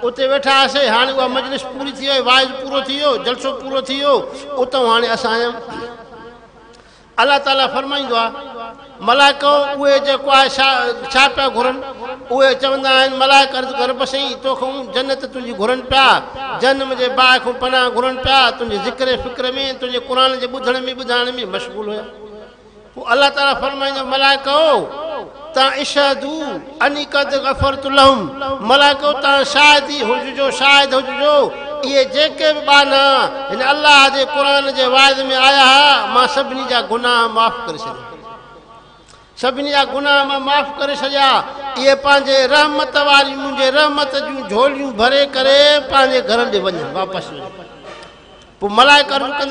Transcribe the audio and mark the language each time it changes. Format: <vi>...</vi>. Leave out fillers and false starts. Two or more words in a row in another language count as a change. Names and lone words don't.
<sd>उते वेठा हुआसीं हाणे उहा मजलिस पूरी थी वई वाइज़ पूरो थी वियो जलसो पूरो थी वियो उतां हाणे असां अल्लाह ताला फरमाईंदो आहे मलाइको उहे जेको आहे छा पिया घुरनि उहे चवंदा आहिनि मलाइक अर्ज़ु कर बसई तोखां जन्नत तुंहिंजी घुरनि पिया जनम जे बाहि खां पनाह घुरनि पिया तुंहिंजे ज़िक्र फ़िक्र में तुंहिंजे क़ुर जे ॿुधण में ॿुधाइण में मशगूल हुया पोइ अल्लाह ताला फरमाईंदो मलाइको तव्हां</sd> <ar>اشهدوا أني قد غفرت</ar> <sd>लहुम मलाइको तव्हां शाहिदी हुजिजो शाहिद हुजिजो इहे जेके बि बाना हिन अल्लाह जे क़ुर जे वाइद में आया हुआ मां सभिनी जा गुनाह माफ़ करे छॾिया सभिनी जा गुनाह मां माफ़ करे छॾिया इहे पंहिंजे रहमत वारी मुंहिंजे रहमत जूं झोलियूं भरे करे पंहिंजे घर ॾे वञनि वापसि वञनि पोइ मलाइक अर्ज़ु कंदा</sd>